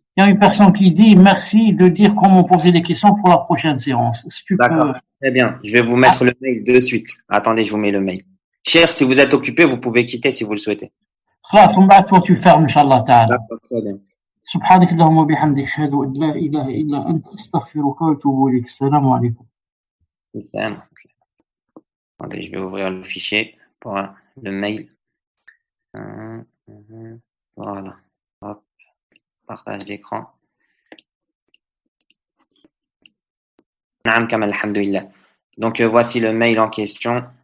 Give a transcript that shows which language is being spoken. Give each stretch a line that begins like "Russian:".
French: Il y a une personne qui dit merci de dire comment poser des questions pour la prochaine séance. Si tu D'accord. peux... Très bien. Je vais vous mettre le mail de suite. Attendez, je vous mets le mail. Cher, si vous êtes occupé, vous pouvez quitter si vous le souhaitez.
Arabic: خلاص من بعد
French: tu fermes
Arabic: إن شاء الله تعالى. D'accord, très bien. سبحانك اللهم وبحمدك أشهد أن لا إله إلا أنت أستغفرك وأتوب إليك. السلام عليكم.
French: Attendez, je vais ouvrir le fichier pour le mail. Voilà. Hop. Partage d'écran. Naam Kamal, alhamdoulilah. Donc voici le mail en question.